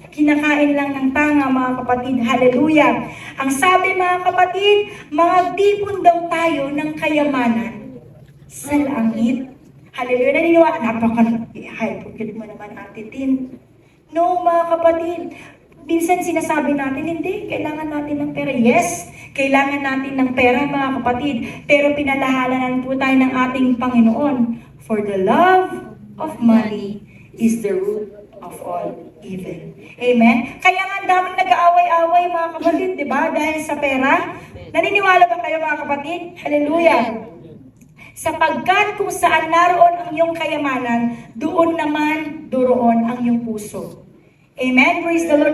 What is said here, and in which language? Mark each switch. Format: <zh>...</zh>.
<tl>Kinakain lang ng tanga, mga kapatid. Hallelujah! Ang sabi, mga kapatid, magtipon daw tayo ng kayamanan sa langit. Hallelujah! Naniniwala, hypocrite mo naman, Ate Tin. No, mga kapatid, minsan sinasabi natin, hindi, kailangan natin ng pera. Yes, kailangan natin ng pera, mga kapatid. Pero pinalahalanan po tayo ng ating Panginoon.</tl> <en>For the love of money is the root of all evil. Amen?</en> <tl>Kaya nga daming nag-aaway-aaway, mga kapatid, di ba? Dahil sa pera. Naniniwala ba kayo, mga kapatid? Hallelujah! Sapagkat kung saan naroon ang iyong kayamanan, doon ang iyong puso. Amen?</tl> <en>Praise the Lord.</en>